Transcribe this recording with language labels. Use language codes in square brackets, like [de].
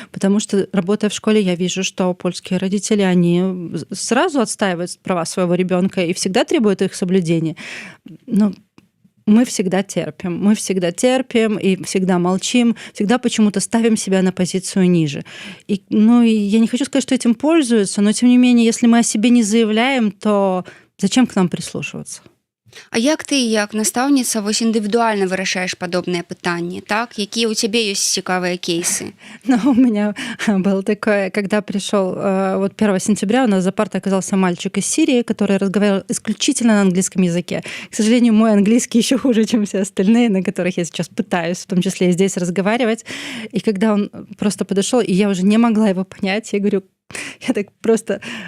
[ru] Потому что, работая в школе, я вижу, что польские родители, они сразу отстаивают права своего ребенка и всегда требуют их соблюдения. Но мы всегда терпим и всегда молчим, всегда почему-то ставим себя на позицию ниже. И я не хочу сказать, что этим пользуются, но тем не менее, если мы о себе не заявляем, то зачем к нам прислушиваться? [be] А як ты, як настаўніца, індывідуальна вырашаеш падобныя пытанні, так? Якія ў цябе ёсць цікавыя кейсы? [ru] У меня было такое, когда пришел 1 сентября, у нас за партой оказался мальчик из Сирии, который разговаривал исключительно на английском языке. К сожалению, мой английский еще хуже, чем все остальные, на которых я сейчас пытаюсь, в том числе и здесь, разговаривать. И когда он просто подошел, и я уже не могла его понять, я говорю, я так просто...